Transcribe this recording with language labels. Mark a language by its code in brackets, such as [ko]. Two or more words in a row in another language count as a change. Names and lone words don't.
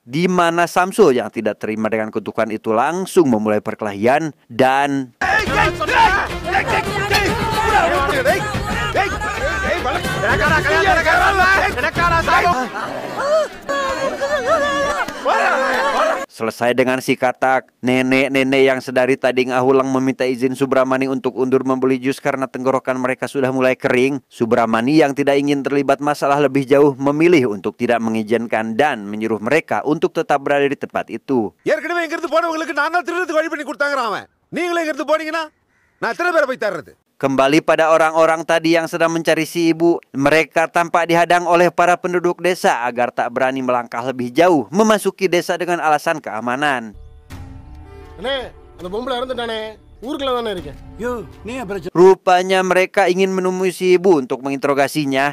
[id] Di mana Samsul yang tidak terima dengan kutukan itu langsung memulai perkelahian dan selesai dengan si katak, nenek-nenek yang sedari tadi ngahulang meminta izin Subramani untuk undur membeli jus karena tenggorokan mereka sudah mulai kering. Subramani yang tidak ingin terlibat masalah lebih jauh memilih untuk tidak mengizinkan dan menyuruh mereka untuk tetap berada di tempat itu. [ta] ஏற்கனவே இங்க இருந்து போனவங்களுக்கு நான் தான் திருடுறதுக்கு வழி பண்ணி கொடுத்தாங்கறான் அவன். நீங்களே இங்க இருந்து போனீங்கன்னா நான் எத்தனை பேரை போய் தர்றது? [id] Kembali pada orang-orang tadi yang sedang mencari si ibu, mereka tampak dihadang oleh para penduduk desa agar tak berani melangkah lebih jauh memasuki desa dengan alasan keamanan. Rupanya mereka ingin menemui si ibu untuk menginterogasinya.